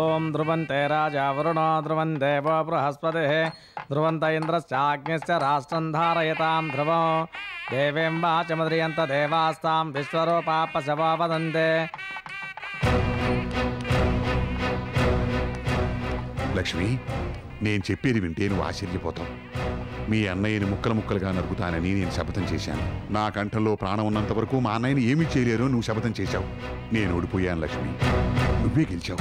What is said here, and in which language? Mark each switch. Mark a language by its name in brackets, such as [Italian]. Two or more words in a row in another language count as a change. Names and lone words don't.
[Sanskrit] ध्रुवन्ते राजा वरुणो ध्रुवन् देवो बृहस्पतिः ध्रुवन्त इन्द्रश्चाग्निश्च राष्ट्रं धारयतां ध्रुवो देवीं वाचमुद्रियन्त देवास्तां विश्वरूपा पशवो वदन्ते. [Telugu] లక్ష్మి, నేను చెప్పేది వింటే నువ్వు ఆశ్చర్యపోతావు. మీ అన్నయ్యని ముక్కలు ముక్కలుగా నరుకుతానని నేను శపథం చేశాను. నా కంఠంలో ప్రాణం ఉన్నంత వరకు మా అన్నయ్యని ఏమీ చేయలేరు నువ్వు శపథం చేశావు. నేను ఓడిపోయాను లక్ష్మి, నువ్వే గెలిచావు.